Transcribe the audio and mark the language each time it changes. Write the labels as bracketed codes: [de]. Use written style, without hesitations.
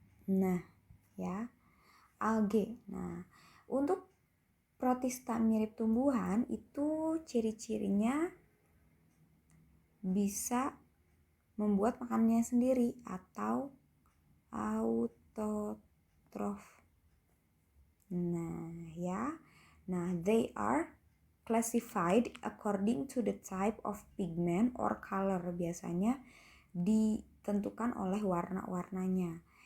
[id] Nah, ya, algae. Nah, untuk protista mirip tumbuhan itu ciri-cirinya bisa membuat makanannya sendiri atau autotrof. Nah, ya. [en] Nah, they are classified according to the type of pigment or color. [id] Biasanya ditentukan oleh warna-warnanya.